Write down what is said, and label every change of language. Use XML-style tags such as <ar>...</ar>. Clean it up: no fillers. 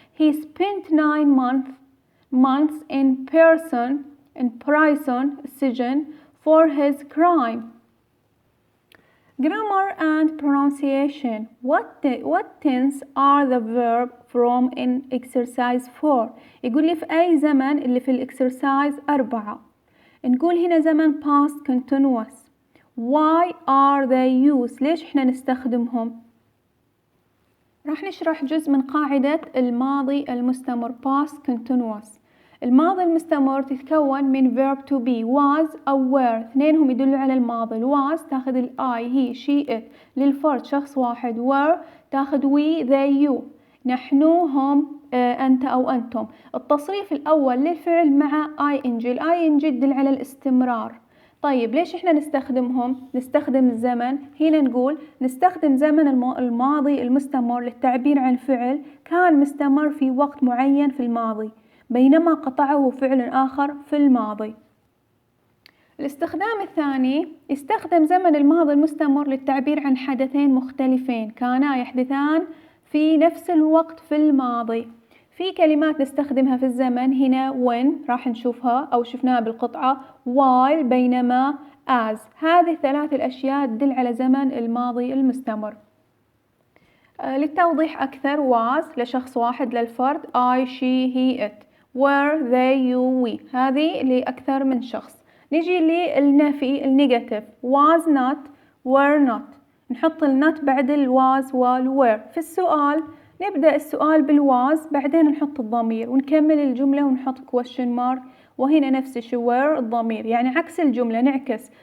<en>He spent 9 months in prison for his crime. Grammar and pronunciation. What tense are the verb from in exercise 4?</en> <ar>يقول لي في أي زمن اللي في الإكسرسايز 4. نقول هنا زمن past continuous.</ar> <en>Why are they used؟</en> <ar>ليش إحنا نستخدمهم؟ راح نشرح جزء من قاعدة الماضي المستمر past continuous. الماضي المستمر تتكون من verb to be was أو were، اثنينهم يدلوا على الماضي. was تاخذ ال I he she it للفرد شخص واحد. were تاخذ we they you نحن هم أنت أو أنتم. التصريف الأول للفعل مع ing. ال ing تدل على الاستمرار. طيب ليش إحنا نستخدمهم؟ نستخدم الزمن. هنا نقول نستخدم زمن الماضي المستمر للتعبير عن فعل كان مستمر في وقت معين في الماضي بينما قطعه فعل آخر في الماضي. الاستخدام الثاني يستخدم زمن الماضي المستمر للتعبير عن حدثين مختلفين كانا يحدثان في نفس الوقت في الماضي. في كلمات نستخدمها في الزمن هنا when راح نشوفها أو شفناها بالقطعة، while بينما as. هذه الثلاث الأشياء تدل على زمن الماضي المستمر. للتوضيح أكثر was لشخص واحد للفرد I she he it were they you we هذه لأكثر من شخص. نجي للنفي النيجاتيف was not were not نحط النوت بعد الواز والوير. في السؤال نبدأ السؤال بالواز بعدين نحط الضمير ونكمل الجملة ونحط question mark. وهنا نفس الشيء were الضمير يعني عكس الجملة نعكس.</ar>